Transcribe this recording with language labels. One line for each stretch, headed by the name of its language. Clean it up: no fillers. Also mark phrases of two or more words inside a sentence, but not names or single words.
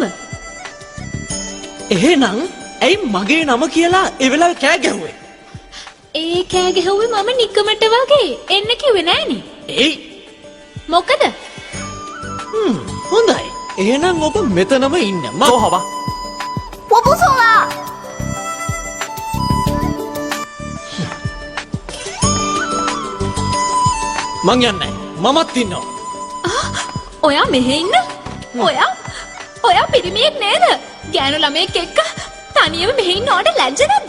Sinhala: එහෙනම් ඇයි මගේ නම කියලා ඒ වෙලාවේ කෑ ගැහුවේ? ඒ කෑ ගැහුවේ මම නිකමට වගේ. එන්න කිව්වේ නෑනේ. ඒයි මොකද? හොඳයි. එහෙනම් ඔබ මෙතනම ඉන්න. මම
Chinese: 坐好吧。我不送了。
Sinhala: මං යන්නේ. මමත් ඉන්නවා. ඔයා මෙහෙ ඉන්න? ඔයා පිරිමියෙක් නේද? ගෑනු ළමයෙක් එක්ක තනියම මෙහෙ ඉන්නවට ලැජ්ජ නැද්ද?